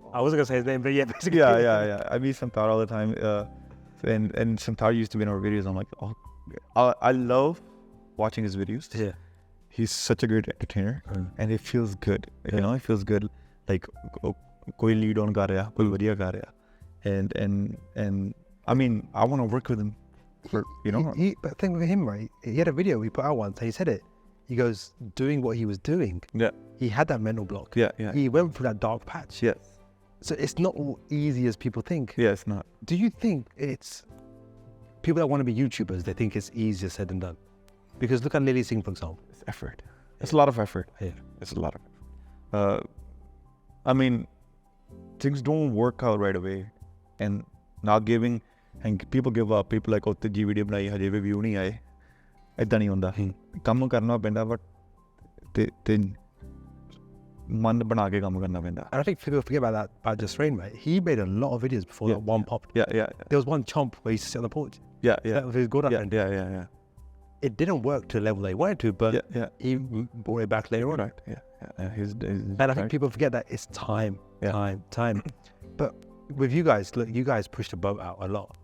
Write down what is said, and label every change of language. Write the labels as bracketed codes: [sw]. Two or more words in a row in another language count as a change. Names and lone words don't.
[en] I wasn't going to say his name, but basically. Yeah. I meet Samtar all the time. And Samtar used to be in our videos. I'm like, I love watching his videos. He's such a great entertainer. And it feels good. It feels good. Like, [pa] ਕੋਈ ਲੀਡ ਆਨ ਕਰ ਰਿਹਾ, ਕੋਈ ਵਧੀਆ ਕਰ ਰਿਹਾ. [en] And I mean, I want to work with him. For, but the thing with him, right? He had a video he put out once, and he said it. He goes, doing what he was doing. He had that mental block. He went through that dark patch. So it's not all easy as people think. It's not. Do you think it's people that want to be YouTubers? They think it's easier said than done. Because look at Lily Singh, for example. It's effort. It's a lot of effort. It's a lot of effort. I mean, things don't work out right away, and not giving, and people give up. People like, oh, the video [pa] ਬਣਾਈ ਹਜੇ ਵੀ view ਨਹੀਂ ਆਏ, ਐਸਾ ਨਹੀਂ ਹੁੰਦਾ. ਕੰਮ ਕਰਨਾ ਪੈਂਦਾ, but ਤੇ ਮਨ ਬਣਾ ਕੇ ਕੰਮ ਕਰਨਾ ਪੈਂਦਾ. [en] And I think people forget about that about Just Rain, right? He made a lot of videos before that one popped. There was one chomp where he used to sit on the porch. That was his good friend. It didn't work to the level they wanted to, but he brought it back later on. And I think people forget that it's time. But with you guys, look, you guys pushed the boat out a lot.